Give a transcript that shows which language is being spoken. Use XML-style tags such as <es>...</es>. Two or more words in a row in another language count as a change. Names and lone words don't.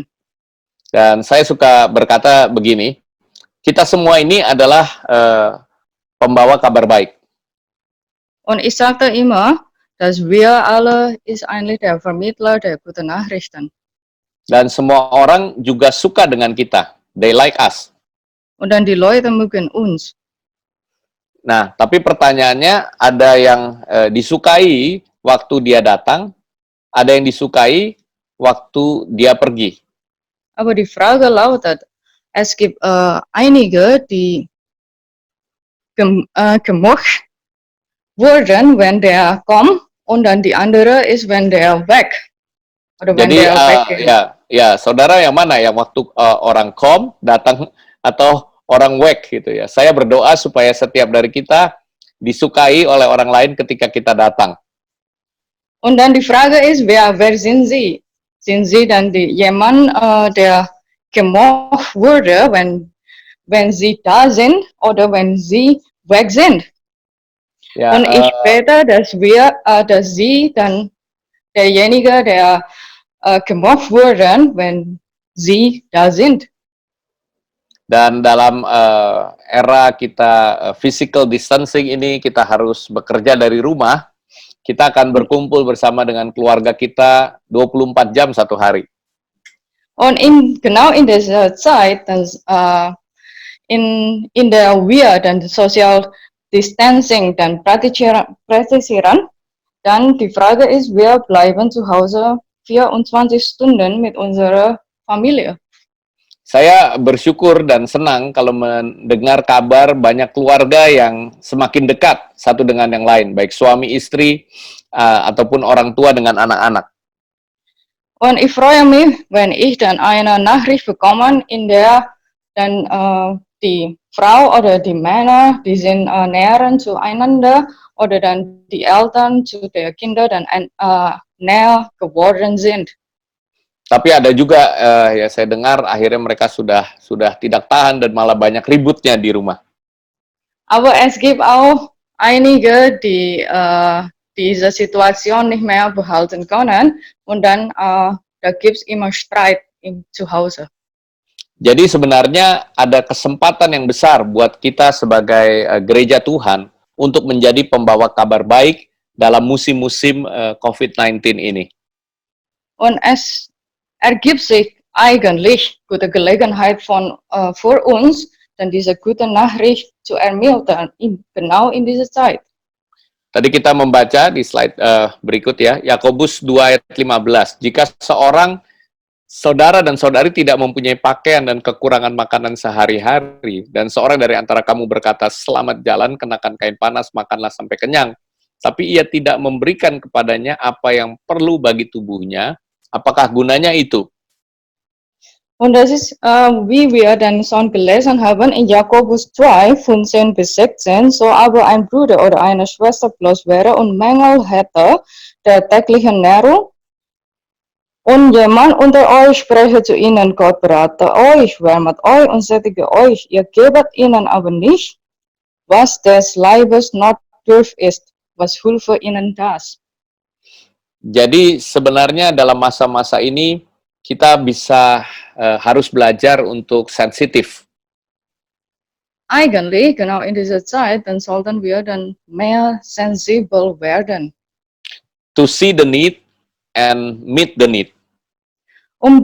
<id>Dan saya suka berkata begini, kita semua ini adalah pembawa kabar baik.</id> <de>Und ich sagte immer, dass wir alle ist eigentlich der Vermittler der guten Nachrichten.</de> <id>Dan semua orang juga suka dengan kita.</id> <en>They like us.</en> <de>Und dann die Leute mögen uns.</de> <id>Nah, tapi pertanyaannya, ada yang disukai waktu dia datang, ada yang disukai waktu dia pergi.</id> <de>Aber die Frage lautet, es gibt einige, die gemocht wurden, wenn der kommt, und dann die andere ist, wenn der weg. Oder wenn</de> <id>Jadi,</id> <de>der weggeht.</de> <id>ya, saudara yang mana? Yang waktu orang kom, datang, atau orang weg gitu ya. Saya berdoa supaya setiap dari kita disukai oleh orang lain ketika kita datang.</id> <de>Und dann die Frage ist, wer sind Sie? Sind Sie dann jemand, der gemocht wurde, wenn Sie da sind oder wenn Sie weg sind?</de> <id>Ya,</id> <de>Und ich bete, dass Sie dann derjenige, der gemocht wurden, wenn Sie da sind.</de> <id>dan dalam era kita</id> <en>physical distancing</en> <id>ini, kita harus bekerja dari rumah. Kita akan berkumpul bersama dengan keluarga kita 24 jam satu hari.</id> <de>Und genau in dieser Zeit, dann, in der wir dann</de> <en>Social Distancing</en> <de>dann praktizieren, dann die Frage ist, wir bleiben zu Hause 24 Stunden mit unserer Familie.</de> <id>Saya bersyukur dan senang kalau mendengar kabar banyak keluarga yang semakin dekat satu dengan yang lain, baik suami istri ataupun orang tua dengan anak-anak.</id> <de>Und ich freue mich, wenn ich dann eine Nachricht bekomme, in der dann die Frau oder die Männer, die sind näher zueinander, oder dann die Eltern zu den Kindern dann näher geworden sind.</de> <id>Tapi ada juga ya saya dengar akhirnya mereka sudah tidak tahan dan malah banyak ributnya di rumah.</id> <de>Aber es gibt auch einige, die diese Situation nicht mehr behalten können, und dann da gibt's immer Streit zu Hause.</de> <id>Jadi sebenarnya ada kesempatan yang besar buat kita sebagai gereja Tuhan untuk menjadi pembawa kabar baik dalam musim-musim COVID-19 ini.</id> <de>Und es ergibt sich eigentlich gute Gelegenheit für uns, dann diese gute Nachricht zu ermitteln, genau in dieser Zeit.</de> <id>Tadi kita membaca di slide berikut ya, Yakobus 2 ayat 15. Jika seorang saudara dan saudari tidak mempunyai pakaian dan kekurangan makanan sehari-hari, dan seorang dari antara kamu berkata, selamat jalan, kenakan kain panas, makanlah sampai kenyang, tapi ia tidak memberikan kepadanya apa yang perlu bagi tubuhnya, apakah gunanya itu?</id> <de>Und das ist, wie wir dann schon gelesen haben, in Jakobus 2, 15 bis 16, so aber ein Bruder oder eine Schwester bloß wäre und Mängel hätte der täglichen Nahrung, und jemand unter euch spreche zu ihnen, Gott berate euch, wärmet euch und sättige euch, ihr gebet ihnen aber nicht, was des Leibes notdürf ist, was Hilfe ihnen das.</de> <id>Jadi sebenarnya dalam masa-masa ini kita bisa harus belajar untuk sensitif.</id> <de>Eigentlich, genau in dieser Zeit, dann sollten wir dann mehr sensibel werden.</de> <en>To see the need and meet the need.</en>